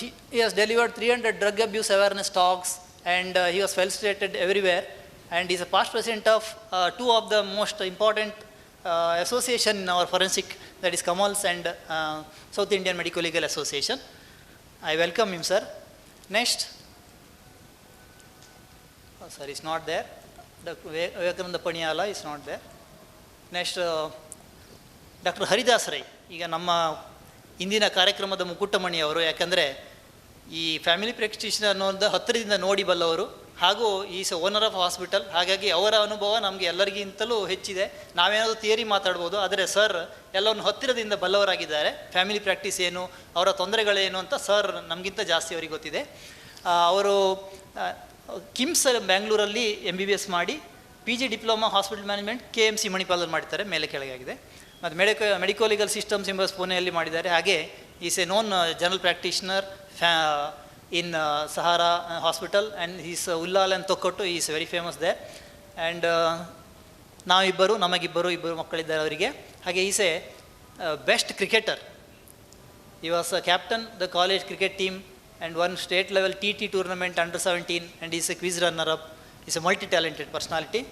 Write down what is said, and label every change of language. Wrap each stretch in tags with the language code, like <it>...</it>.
<en>he has delivered 300 drug abuse awareness talks, and he was felicitated everywhere, and he is a past president of two of the most important association in our forensic, that is Kamals and South Indian Medical Legal Association. I welcome him, sir. Next. Oh, sir, is not there. Vivekananda Paniyala is not there. Next, Dr. Haridas Rai.</en> <kn>ಈಗ ನಮ್ಮ ಇಂದಿನ ಕಾರ್ಯಕ್ರಮದ ಮುಕುಟಮಣಿ ಅವರು, ಯಾಕಂದರೆ ಈ family practitioner ಅನ್ನೋದು ಹತ್ತಿರದಿಂದ ನೋಡಿ ಬಲ್ಲವರು, ಹಾಗೂ</kn> <en>Is owner of hospital.</en> <kn>ಹಾಗಾಗಿ ಅವರ ಅನುಭವ ನಮಗೆ ಎಲ್ಲರಿಗಿಂತಲೂ ಹೆಚ್ಚಿದೆ. ನಾವೇನಾದರೂ ಥಿಯರಿ ಮಾತಾಡ್ಬೋದು, ಆದರೆ ಸರ್ ಎಲ್ಲವನ್ನು ಹತ್ತಿರದಿಂದ ಬಲ್ಲವರಾಗಿದ್ದಾರೆ. ಫ್ಯಾಮಿಲಿ ಪ್ರಾಕ್ಟೀಸ್ ಏನು, ಅವರ ತೊಂದರೆಗಳೇನು ಅಂತ ಸರ್ ನಮಗಿಂತ ಜಾಸ್ತಿ ಅವರಿಗೆ ಗೊತ್ತಿದೆ. ಅವರು ಕಿಮ್ಸ್ ಬ್ಯಾಂಗ್ಳೂರಲ್ಲಿ MBBS ಮಾಡಿ PG diploma hospital management KMC ಮಣಿಪಾಲಲ್ಲಿ ಮಾಡ್ತಾರೆ, ಮೇಲೆ ಕೆಳಗಾಗಿದೆ. ಮತ್ತು ಮೆಡಿಕೋ ಲೀಗಲ್ ಸಿಸ್ಟಮ್ಸ್ ಎಂಬ ಪುಣೆಯಲ್ಲಿ ಮಾಡಿದ್ದಾರೆ.</kn> <en>ಹಾಗೆ is a known general practitioner in Sahara hospital, and he's Ullal and Tokkottu, he is very famous there.</en> <kn>And ನಾವಿಬ್ಬರು, ನಮಗಿಬ್ಬರು ಮಕ್ಕಳಿದ್ದಾರೆ ಅವರಿಗೆ.</kn> <en>ಹಾಗೆ is a best cricketer. he was a captain the college cricket team and won state level TT tournament under 17, and he is a quiz runner up. he is a multi talented personality.</en>